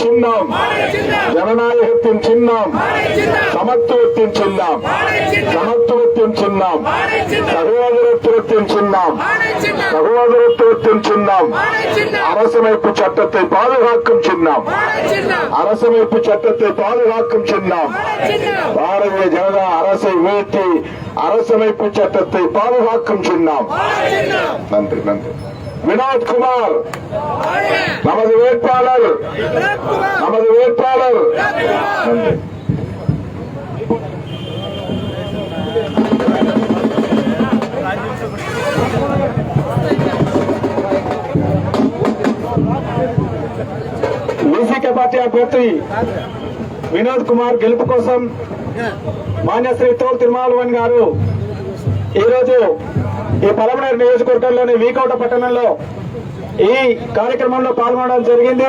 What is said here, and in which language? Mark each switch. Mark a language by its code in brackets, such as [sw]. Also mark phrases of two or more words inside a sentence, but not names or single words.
[ta] சின்னம், ஜனநாயகத்தின் சின்னம், சமத்துவத்தின் சின்னம், சமத்துவத்தின் சின்னம், சகோதரத்துவத்தின் சின்னம், சகோதரத்துவத்தின் சின்னம், அரசமைப்பு சட்டத்தை பாதுகாக்கும் சின்னம், அரசமைப்பு சட்டத்தை பாதுகாக்கும் சின்னம், பாரதிய ஜனதா அரசை வீழ்த்தி அரசமைப்பு சட்டத்தை பாதுகாக்கும் சின்னம். நன்றி, நன்றி. வினோத்குமார் நமது வேட்பாளர், நமது வேட்பாளர். நன்றி. [te] బీసీకే పార్టీ అభ్యర్థి వినోద్కుమార్ గెలుపు కోసం మాన్యశ్రీ తోల్ తిరుమాలవన్ గారు ఈరోజు ఈ పలమనేరు నియోజకవర్గంలోని వీకోట పట్టణంలో ఈ కార్యక్రమంలో పాల్గొనడం జరిగింది.